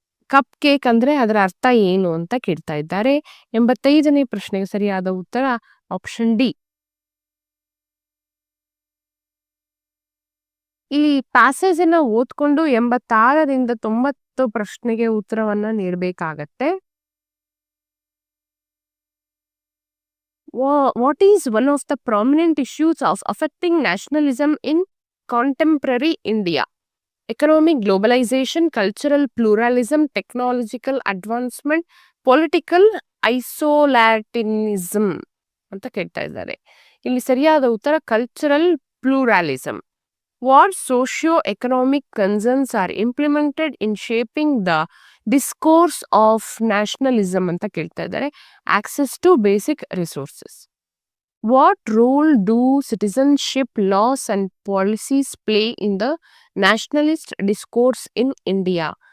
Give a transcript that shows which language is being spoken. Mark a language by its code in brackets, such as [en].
[kn] Cup cake ಅಂದ್ರೆ ಅದರ ಅರ್ಥ ಏನು ಅಂತ ಕೇಳ್ತಾ ಇದ್ದಾರೆ. 85ನೇ ಪ್ರಶ್ನೆಗೆ ಸರಿಯಾದ ಉತ್ತರ ಆಪ್ಷನ್ ಡಿ. ಈ ಪ್ಯಾಸೇಜ್ ಅನ್ನ ಓದ್ಕೊಂಡು 86ರಿಂದ 90 ಪ್ರಶ್ನೆಗೆ ಉತ್ತರವನ್ನ ನೀಡಬೇಕಾಗತ್ತೆ. [en] What is one of the prominent issues of affecting nationalism in contemporary India? Economic globalization, cultural pluralism, technological advancement, political isolationism [kn] ಅಂತ ಕೇಳ್ತಾ ಇದ್ದಾರೆ. ಇಲ್ಲಿ ಸರಿಯಾದ ಉತ್ತರ cultural ಪ್ಲೂರಾಲಿಸಮ್. [en] What socio-economic concerns are implemented in shaping the discourse of nationalism [kn] ಅಂತ ಕೇಳ್ತಾ ಇದ್ದಾರೆ. [en] Access to basic resources. What role do citizenship laws and policies play in the nationalist discourse in India?